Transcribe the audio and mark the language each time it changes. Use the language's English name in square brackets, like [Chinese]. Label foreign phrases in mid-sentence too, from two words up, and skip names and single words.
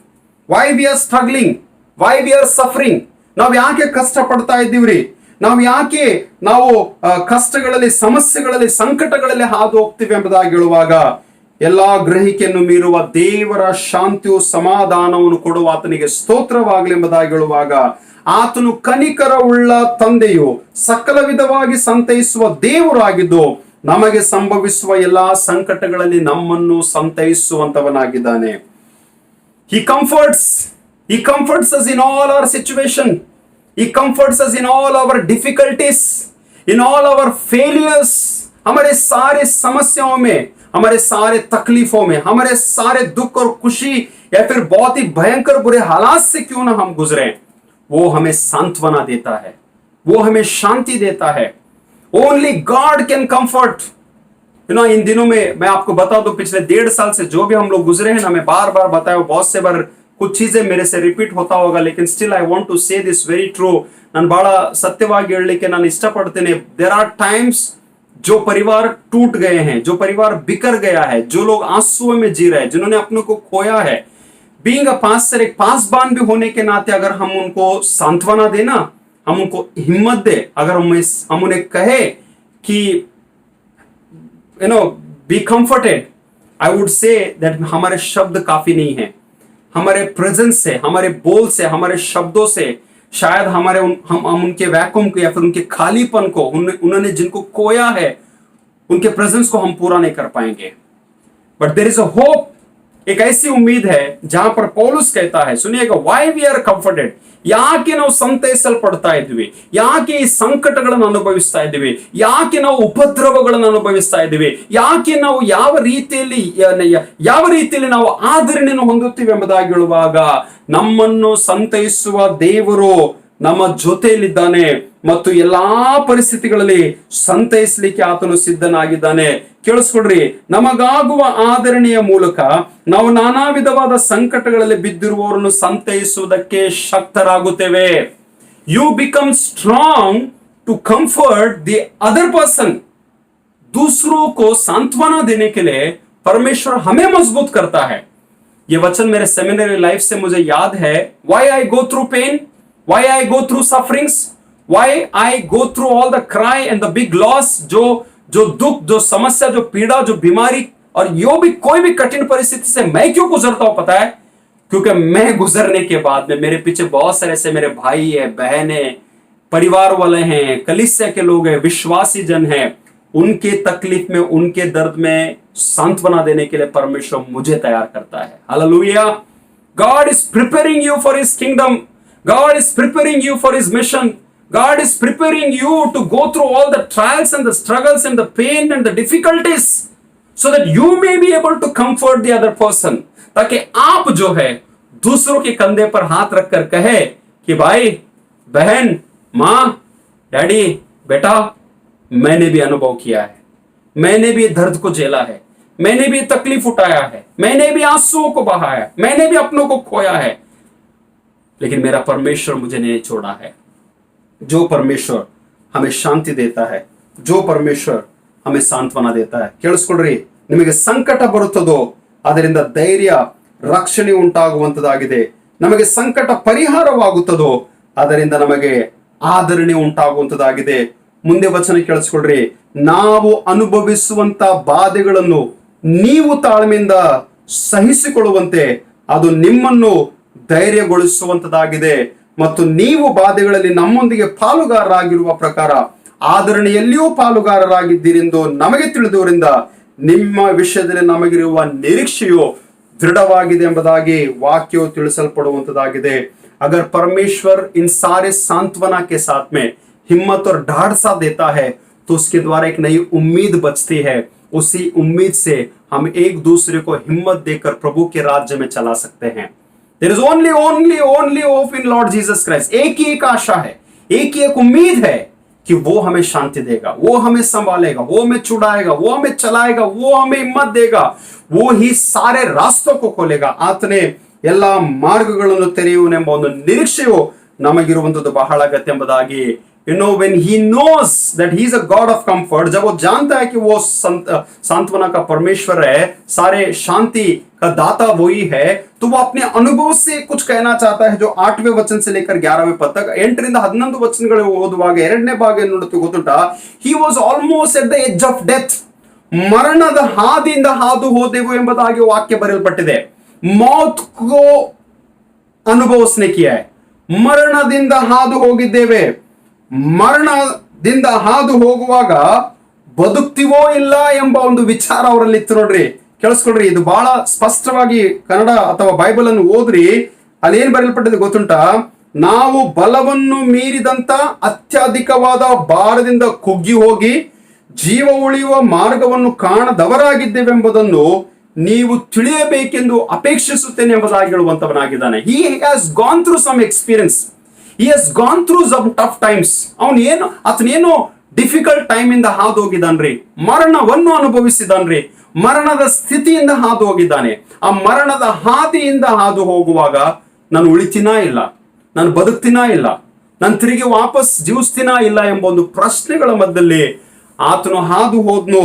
[English] Why we are struggling, why we are suffering, [Kannada] ನಾವು ಯಾಕೆ ಕಷ್ಟ ಪಡ್ತಾ ಇದ್ದೀವ್ರಿ, ನಾವು ಯಾಕೆ ನಾವು ಕಷ್ಟಗಳಲ್ಲಿ, ಸಮಸ್ಯೆಗಳಲ್ಲಿ, ಸಂಕಟಗಳಲ್ಲಿ ಹಾದು ಹೋಗ್ತೀವಿ ಎಂಬುದಾಗಿ ಹೇಳುವಾಗ, ಎಲ್ಲಾ ಗ್ರಹಿಕೆಯನ್ನು ಮೀರುವ ದೇವರ ಶಾಂತಿಯು ಸಮಾಧಾನವನ್ನು ಕೊಡುವ ಆತನಿಗೆ ಸ್ತೋತ್ರವಾಗಲಿ ಎಂಬುದಾಗಿ ಹೇಳುವಾಗ, ಆತನು ಕನಿಕರ ಉಳ್ಳ ತಂದೆಯು ಸಕಲ ವಿಧವಾಗಿ ಸಂತೈಸುವ ದೇವರಾಗಿದ್ದು ನಮಗೆ ಸಂಭವಿಸುವ ಎಲ್ಲಾ ಸಂಕಟಗಳಲ್ಲಿ ನಮ್ಮನ್ನು ಸಂತೈಸುವಂತವನಾಗಿದ್ದಾನೆ. [English] He comforts us in all our situation. He comforts us in all our difficulties, in all our failures. [Hindi] हमारे सारे समस्याओं में, हमारे सारे तकलीफों में, हमारे सारे दुख और खुशी या फिर बहुत ही भयंकर बुरे हालात से क्यों ना हम गुजरे, वो हमें सांत्वना देता है, वो हमें शांति देता है. [English] Only God can comfort. You know, [Hindi] इन दिनों में मैं आपको बता दूं, पिछले 1.5 साल से जो भी हम लोग गुजरे हैं ना, मैं बार बार बताया, बहुत से बार कुछ चीजें मेरे से रिपीट होता होगा, लेकिन [English] still I want to say this very true. [Kannada] ನಾನು ಬಹಳ ಸತ್ಯವಾಗಿ ಹೇಳಲಿಕ್ಕೆ ನಾನು ಇಷ್ಟಪಡ್ತೇನೆ. [English] there are times [Hindi] जो परिवार टूट गए हैं, जो परिवार बिखर गया है, जो लोग आंसुओं में जी रहे हैं, जिन्होंने अपने को खोया है, [English] being a pastor, [Hindi] एक पासबान भी होने के नाते अगर हम उनको सांत्वना देना, हम उनको हिम्मत दे, अगर हम उन्हें कहे कि [English] you know be comforted, I would say that [Hindi] हमारे शब्द काफी नहीं है. हमारे प्रेजेंस से, हमारे बोल से, हमारे शब्दों से शायद हम उनके वैक्यूम को या फिर उनके खालीपन को, उन्होंने जिनको खोया है उनके प्रेजेंस को हम पूरा नहीं कर पाएंगे। [English] but there is a hope, [Hindi] एक ऐसी उम्मीद है जहां पर पौलुस कहता है, सुनिएगा, [English] why we are comforted, [Kannada] ಯಾಕೆ ನಾವು ಸಂತೈಸಲ್ಪಡ್ತಾ ಇದ್ವಿ, ಯಾಕೆ ಈ ಸಂಕಟಗಳನ್ನು ಅನುಭವಿಸ್ತಾ ಇದ್ದೀವಿ, ಯಾಕೆ ನಾವು ಉಪದ್ರವಗಳನ್ನು ಅನುಭವಿಸ್ತಾ ಇದ್ದೀವಿ, ಯಾಕೆ ನಾವು ಯಾವ ರೀತಿಯಲ್ಲಿ ನಾವು ಆದರಣೆಯನ್ನು ಹೊಂದುತ್ತೀವಿ ಎಂಬುದಾಗಿ ಹೇಳುವಾಗ, ನಮ್ಮನ್ನು ಸಂತೈಸುವ ದೇವರು ನಮ್ಮ ಜೊತೆಯಲ್ಲಿದ್ದಾನೆ ಮತ್ತು ಎಲ್ಲಾ ಪರಿಸ್ಥಿತಿಗಳಲ್ಲಿ ಸಂತೈಸಲಿಕ್ಕೆ ಆತನು ಸಿದ್ಧನಾಗಿದ್ದಾನೆ. ಕೇಳಿಸ್ಕೊಡ್ರಿ, ನಮಗಾಗುವ ಆದರಣೆಯ ಮೂಲಕ ನಾವು ನಾನಾ ವಿಧವಾದ ಸಂಕಟಗಳಲ್ಲಿ ಬಿದ್ದಿರುವವರನ್ನು ಸಂತೈಸುವುದಕ್ಕೆ ಶಕ್ತರಾಗುತ್ತೇವೆ. [English] you become strong to comfort the other person. [Hindi] दूसरों को सांत्वना देने के लिए परमेश्वर हमें मजबूत करता है. ये वचन मेरे सेमिनरी लाइफ से मुझे याद है. [English] Why I go through pain, why I go through sufferings, why I go through all the cry and the big loss, [Hindi] जो दुख, जो समस्या, जो पीड़ा, जो बीमारी और यो भी कोई भी कठिन परिस्थिति से मैं क्यों गुजरता हूं पता है? क्योंकि मैं गुजरने के बाद में मेरे पीछे बहुत सारे ऐसे मेरे भाई है, बहन है, परिवार वाले हैं, कलीसिया के लोग हैं, विश्वासी जन हैं. उनके तकलीफ में, उनके दर्द में सांत्वना देने के लिए परमेश्वर मुझे तैयार करता है. हालेलुया. [English] God is preparing you for his kingdom. God is preparing you for his mission. God is preparing you to go through all the trials and the struggles and the pain and the difficulties so that you may be able to comfort the other person. [Hindi] ताकि आप जो है दूसरों के कंधे पर हाथ रखकर कहे कि भाई, बहन, माँ, डैडी, बेटा, मैंने भी अनुभव किया है, मैंने भी दर्द को झेला है, मैंने भी तकलीफ उठाया है, मैंने भी आंसुओं को बहाया है, मैंने भी अपनों को खोया है, लेकिन मेरा परमेश्वर मुझे नहीं छोड़ा है. जो परमेश्वर हमें शांति देता है, जो परमेश्वर हमें सांत्वना देता है. [Kannada] ಕೇಳಿಸ್ಕೊಳ್ರಿ, ನಿಮಗೆ ಸಂಕಟ ಬರುತ್ತದೋ ಅದರಿಂದ ಧೈರ್ಯ, ರಕ್ಷಣೆ ಉಂಟಾಗುವಂತದಾಗಿದೆ. ನಮಗೆ ಸಂಕಟ ಪರಿಹಾರವಾಗುತ್ತದೋ ಅದರಿಂದ ನಮಗೆ ಆದರಣೆ ಉಂಟಾಗುವಂತದಾಗಿದೆ. ಮುಂದೆ ವಚನ ಕೇಳಿಸ್ಕೊಳ್ರಿ, ನಾವು ಅನುಭವಿಸುವಂತ ಬಾಧೆಗಳನ್ನು ನೀವು ತಾಳ್ಮೆಯಿಂದ ಸಹಿಸಿಕೊಳ್ಳುವಂತೆ ಅದು ನಿಮ್ಮನ್ನು ಧೈರ್ಯಗೊಳಿಸುವಂತದಾಗಿದೆ ಮತ್ತು ನೀವು ಬಾಧೆಗಳಲ್ಲಿ ನಮ್ಮೊಂದಿಗೆ ಪಾಲುಗಾರರಾಗಿರುವ ಪ್ರಕಾರ ಆದರಣೆಯಲ್ಲಿಯೂ ಪಾಲುಗಾರರಾಗಿದ್ದೀರೆಂದು ನಮಗೆ ತಿಳಿದವರಿಂದ ನಿಮ್ಮ ವಿಷಯದಲ್ಲಿ ನಮಗಿರುವ ನಿರೀಕ್ಷೆಯು ದೃಢವಾಗಿದೆ ಎಂಬುದಾಗಿ ವಾಕ್ಯವು ತಿಳಿಸಲ್ಪಡುವಂತದಾಗಿದೆ. [Hindi] अगर परमेश्वर इन सारे सांत्वना के साथ में हिम्मत और ढाढ़सा देता है तो उसके द्वारा एक नई उम्मीद बचती है. उसी उम्मीद से हम एक दूसरे को हिम्मत देकर प्रभु के राज्य में चला सकते हैं. [English] There is only hope in Lord Jesus Christ. [Hindi] एक ही एक आशा है, एक ही एक उम्मीद है कि वो हमें शांति देगा, वो हमें संभालेगा, वो हमें छुड़ाएगा, वो हमें चलाएगा, वो हमें हिम्मत देगा, वो ही सारे रास्तों को खोलेगा. [Kannada] आतने ಎಲ್ಲಾ ಮಾರ್ಗಗಳನ್ನು ತೆರೆಯುವನೆಂಬ ಒಂದು ನಿರೀಕ್ಷೆಯು ನಮಗಿರುವಂತದ್ದು ಬಹಳ ಅಗತ್ಯ ಎಂಬುದಾಗಿ. [English] when he knows that he is a God of comfort, [Hindi] जब वो जानता है कि वो सांत्वना का परमेश्वर है, सारे शांति का दाता वही है, तो वो अपने अनुभव से कुछ कहना चाहता है. जो 8वें वचन से लेकर 11वें पद तक [Kannada] 8ರಿಂದ 11 ವಚನಗಳು ಓದುವಾಗ 2ನೇ ಭಾಗ ಏನು ನೋಡುತ್ತೀವಿ ಗೊತ್ತುಂಟಾ? [English] he was almost at the edge of death. [Kannada] ಮರಣದ ಹಾದಿಯಿಂದ ಹಾದು ಹೋದೆವು ಎಂಬುದಾಗಿ ವಾಕ್ಯ ಬರೆಯಲ್ಪಟ್ಟಿದೆ. [Hindi] मौत को अनुभव उसने किया है. [Kannada] ಮರಣದಿಂದ ಹಾದು ಹೋಗಿದ್ದೇವೆ. ಮರಣದಿಂದ ಹಾದು ಹೋಗುವಾಗ ಬದುಕ್ತಿವೋ ಇಲ್ಲ ಎಂಬ ಒಂದು ವಿಚಾರ ಅವರಲ್ಲಿ ಇತ್ತು. ನೋಡ್ರಿ, ಕೇಳಿಸ್ಕೊಳ್ರಿ, ಇದು ಬಹಳ ಸ್ಪಷ್ಟವಾಗಿ ಕನ್ನಡ ಅಥವಾ ಬೈಬಲ್ ಅನ್ನು ಓದ್ರಿ. ಅಲ್ಲಿ ಏನ್ ಬರೆಯಲ್ಪಟ್ಟಿದೆ ಗೊತ್ತುಂಟಾ? ನಾವು ಬಲವನ್ನು ಮೀರಿದಂತ ಅತ್ಯಧಿಕವಾದ ಭಾರದಿಂದ ಕುಗ್ಗಿ ಹೋಗಿ ಜೀವ ಉಳಿಯುವ ಮಾರ್ಗವನ್ನು ಕಾಣದವರಾಗಿದ್ದೇವೆ ಎಂಬುದನ್ನು ನೀವು ತಿಳಿಯಬೇಕೆಂದು ಅಪೇಕ್ಷಿಸುತ್ತೇನೆ ಎಂಬುದಾಗಿ ಹೇಳುವಂತವನಾಗಿದ್ದಾನೆ. [English] he has gone through some experience, he has gone through some tough times. [Kannada] ಆತನೇನು [English] difficult time [Kannada] ಇಂದ ಹಾದು ಹೋಗಿದ್ದಾನ್ರಿ, ಮರಣವನ್ನು ಅನುಭವಿಸಿದಾನ್ರಿ, ಮರಣದ ಸ್ಥಿತಿಯಿಂದ ಹಾದು ಹೋಗಿದ್ದಾನೆ. ಆ ಮರಣದ ಹಾದಿಯಿಂದ ಹಾದು ಹೋಗುವಾಗ ನಾನು ಉಳಿತೀನಾ ಇಲ್ಲ, ನಾನು ಬದುಕ್ತೀನಾ ಇಲ್ಲ, ನಾನು ತಿರುಗಿ ವಾಪಸ್ ಜೀವಿಸ್ತೀನಾ ಇಲ್ಲ ಎಂಬ ಒಂದು ಪ್ರಶ್ನೆಗಳ ಮಧ್ಯದಲ್ಲಿ ಆತನು ಹಾದು ಹೋದ್ನು.